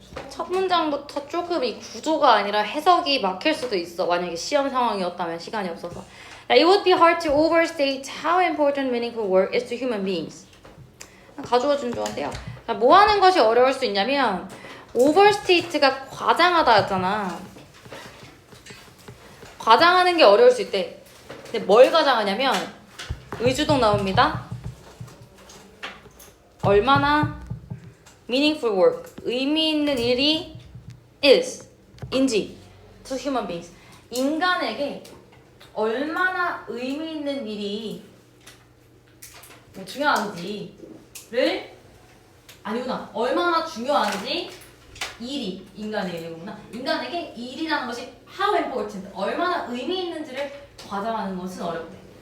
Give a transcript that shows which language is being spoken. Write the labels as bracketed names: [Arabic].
[Korean] 첫 문장부터 조금 이 구조가 아니라 해석이 막힐 수도 있어. 만약에 시험 상황이었다면 시간이 없어서. [English] It would be hard to overstate how important meaningful work is to human beings. [Korean] 가져와 준 조언인데요. 뭐 하는 것이 어려울 수 있냐면 overstate가 과장하다였잖아. 과장하는 게 어려울 수 있대. 근데 뭘 과장하냐면 의주동 나옵니다. 얼마나 meaningful work, 의미 있는 일이 is, 인지 to human beings. 인간에게 얼마나 의미 있는 일이 뭐 중요한지를 아니구나. 얼마나 중요한지 일이 인간의 일이구나. 인간에게 일이라는 것이 how important, 얼마나 의미 있는지를 과장하는 것은 어렵대.